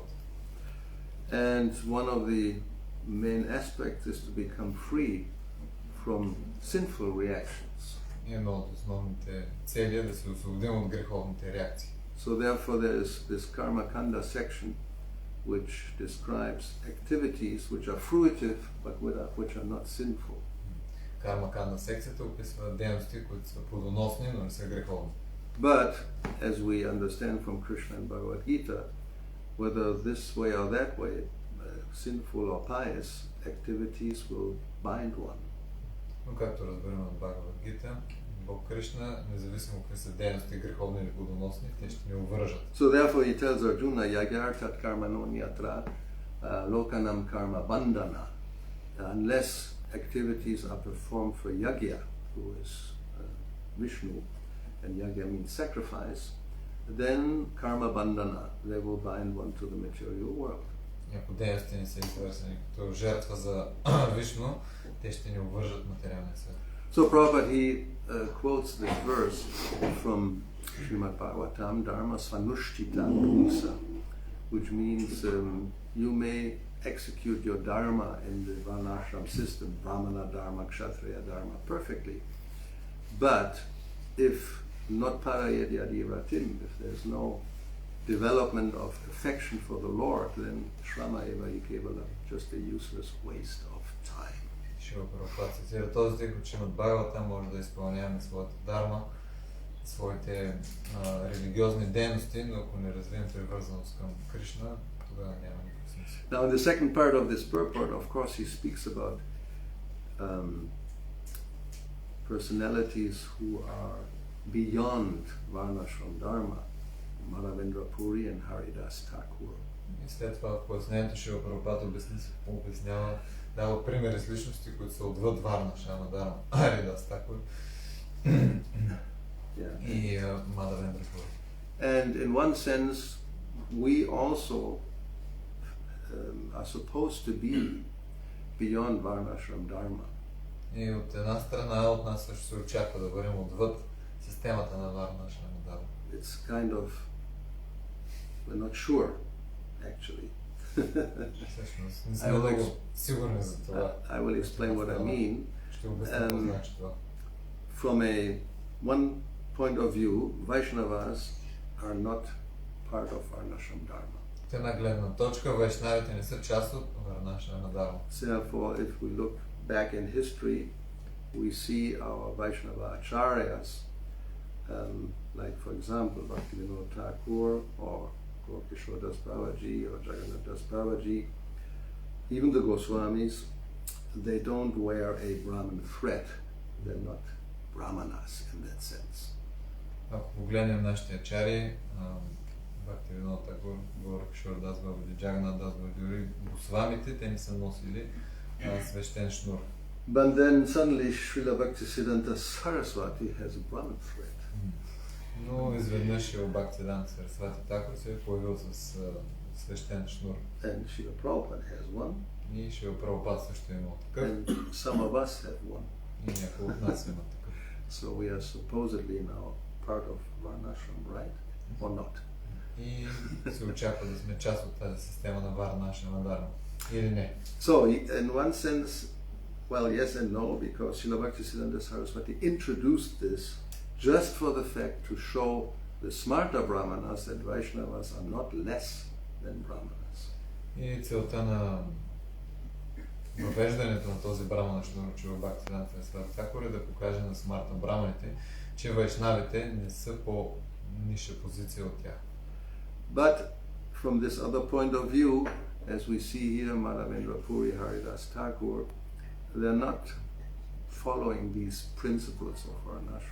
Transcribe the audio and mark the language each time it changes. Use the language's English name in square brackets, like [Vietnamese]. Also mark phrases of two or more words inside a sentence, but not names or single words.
[English] And one of the main aspects is to become free from sinful reactions. [Bulgarian] Едно от основните цели е да се освободим от греховните реакции. [English] So therefore there is this Karma Kanda section which describes activities which are fruitive but which are not sinful. [Bulgarian] Карма Канда секцията описва дейности, които са плодоносни, но не са греховни. [English] But as we understand from Krishna and Bhagavad Gita, whether this way or that way, sinful or pious activities will bind one. [Bulgarian] Но както разбираме от Бхагавад Гита, Бог Кришна, независимо какви са дейности, греховни или плодоносни, те ще ни обвържат. [English] So therefore he tells Arjuna, [Sanskrit] यज्ञार्थात् कर्म नोन्यत्र लोकानाम् कर्म बन्धन. [English] Unless activities are performed for yagya, who is Vishnu, and yagya means sacrifice, then [Sanskrit] कर्म बन्धन, [English] they will bind one to the material world. [Bulgarian] Ако дейности не са извършени като жертва за Вишну, те ще ни обвържат материалния свят. [English] So Prabhupada, he quotes this verse from Srimad Bhagavatam, [Sanskrit] धर्म स्वनुष्ठित पुंसा, [English] which means you may execute your dharma in the Varnashram system, Brahmana Dharma, Kshatriya Dharma, perfectly. But if not [Sanskrit] परायद्यदि रतिम्, [English] if there's no development of affection for the Lord, then [Sanskrit] श्रम एव इकेवल, [English] just a useless waste of time. [Bulgarian] Шива Прабхупад цитира този стих от Шримад Бхагаватам, може да изпълняваме своята дарма, своите религиозни дейности, но ако не развием привързаност към Кришна, тогава няма никакъв смисъл. [English] Now in the second part of this purport, of course, he speaks about personalities who are beyond Varnashram Dharma, Madhavendra Puri and Haridas Thakur. [Bulgarian] И след това в пояснението Шива Прабхупад обяснява, дава примери с личности, които са отвъд Варна Шрама Дарма, Харидас Такур и Мадhavендра Пури. [English] And in one sense, we also are supposed to be beyond Varnashram Dharma. [Bulgarian] И от една страна от нас също се очаква да бъдем отвъд системата на Варнашрама Дharma. [English] It's kind of, we're not sure, actually. [Bulgarian] Всъщност, не сме много сигурни за това. [English] I will explain what I mean. [Bulgarian] Ще обясня какво значи това. [English] From one point of view, Vaishnavas are not part of Varnashram Dharma. [Bulgarian] От една гледна точка, вайшнавите не са част от Варнашрама Дharma. [English] Therefore, if we look back in history, we see our Vaishnava acharyas, like for example, Bhakti Thakur or Kishore Das Babaji or Jagannath Das Babaji, even the Goswamis, they don't wear a Brahman thread. They're not Brahmanas in that sense. [Bulgarian] Ако погледнем нашите ачари, Бхакти Тхакур, Кишор Das Babaji, Jagannath Das Babaji, дори Госвамите, те не са носили свещен шнур. [English] But then suddenly Srila Bhaktisiddhanta Saraswati has a Brahman thread. [Bulgarian] Но изведнъж Шрила Бхактисиддханта Сарасвати Такур се е появил с свещен шнур. [English] And Srila Prabhupada has one. [Bulgarian] И Шрила Прабхупад също има такъв. [English] And some of us have one. [Bulgarian] И някои от нас имат такъв. [English] So we are supposedly now part of Varnashram, right? Or not? [Bulgarian] И се очаква да сме част от тази система на Варнашрама Дharma. Или не? [English] So in one sense, well, yes and no, because Srila Bhaktisiddhanta Saraswati introduced this just for the fact to show the smarta brahmanas that Vaishnavas are not less than brahmanas. [Bulgarian] И целта на въвеждането на този брамана Шрила Бхактисиддханта Сарасвати Такур е да покаже на смарта браманите, че вайшнавите не са по ниша позиция от тях. [English] But from this other point of view, as we see here, Madhavendra Puri, Haridas Thakur, they're not following these principles of Varnashram.